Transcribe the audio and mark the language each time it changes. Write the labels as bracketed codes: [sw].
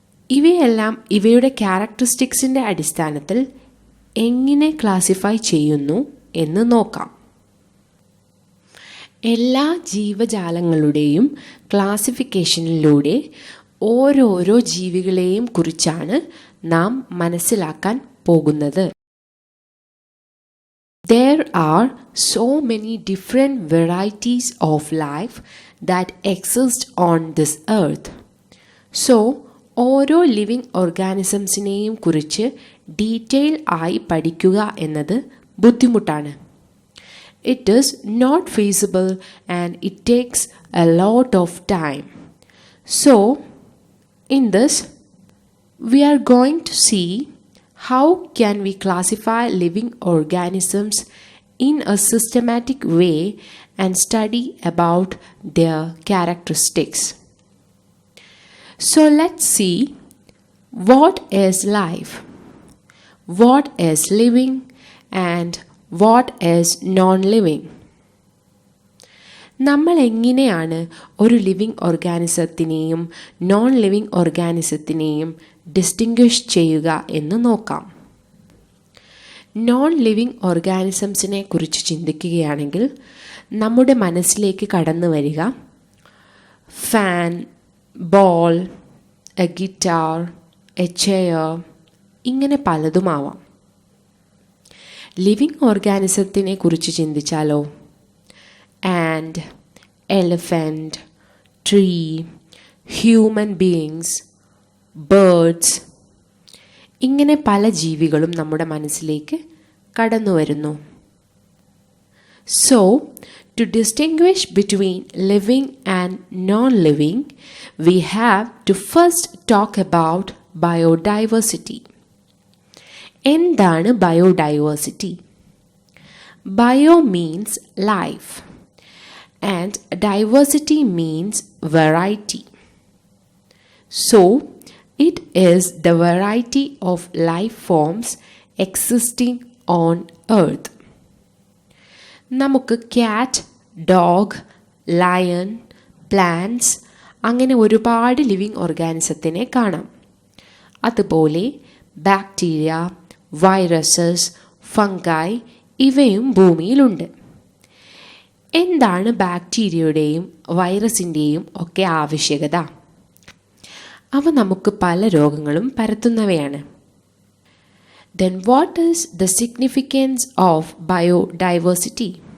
[ml] ഇവയെല്ലാം ഇവയുടെ ക്യാരക്ടറിസ്റ്റിക്സിൻ്റെ അടിസ്ഥാനത്തിൽ എങ്ങനെ ക്ലാസിഫൈ ചെയ്യുന്നു എന്ന് നോക്കാം. എല്ലാ ജീവജാലങ്ങളുടെയും ക്ലാസിഫിക്കേഷനിലൂടെ ഓരോരോ ജീവികളെയും കുറിച്ചാണ് നാം മനസ്സിലാക്കാൻ പോകുന്നത്. [en] There are so many different varieties of life that exist on this earth. [ml] So, ഓരോ ലിവിങ് ഓർഗാനിസംസിനെയും കുറിച്ച് ഡീറ്റെയിൽ ആയി പഠിക്കുക എന്നത് ബുദ്ധിമുട്ടാണ്. [en] It is not feasible and it takes a lot of time. So in this we are going to see how can we classify living organisms in a systematic way and study about their characteristics. So let's see what is life, what is living and what is non-living. [ml] നമ്മൾ എങ്ങനെയാണ് ഒരു living ഓർഗാനിസത്തിനെയും non living ഓർഗാനിസത്തിനെയും distinguish ചെയ്യുക എന്ന് നോക്കാം. Non living ഓർഗാനിസംസിനെ കുറിച്ച് ചിന്തിക്കുകയാണെങ്കിൽ നമ്മുടെ മനസ്സിലേക്ക് കടന്നു വരിക fan, ball, A guitar, A chair ഇങ്ങനെ പലതുമാവാം. ലിവിങ് ഓർഗാനിസത്തിനെ കുറിച്ച് ചിന്തിച്ചാലോ and, elephant, tree, human beings, birds ഇങ്ങനെ പല ജീവികളും നമ്മുടെ മനസ്സിലേക്ക് കടന്നു വരുന്നു. [en] So, to distinguish between living and non-living, we have to first talk about biodiversity. [ml] എന്താണ് biodiversity? [en] Bio means life and diversity means variety. So, it is the variety of life forms existing on earth. [ml] നമുക്ക് cat, dog, lion, plants അങ്ങനെ ഒരുപാട് living ഓർഗാനിസത്തിനെ കാണാം. അതുപോലെ bacteria, viruses, ഫംഗായി ഇവയും ഭൂമിയിലുണ്ട്. എന്താണ് ബാക്ടീരിയയുടെയും വൈറസിൻ്റെയും ഒക്കെ ആവശ്യകത? അവ നമുക്ക് പല രോഗങ്ങളും പരത്തുന്നവയാണ്. [en] Then what is the significance of biodiversity?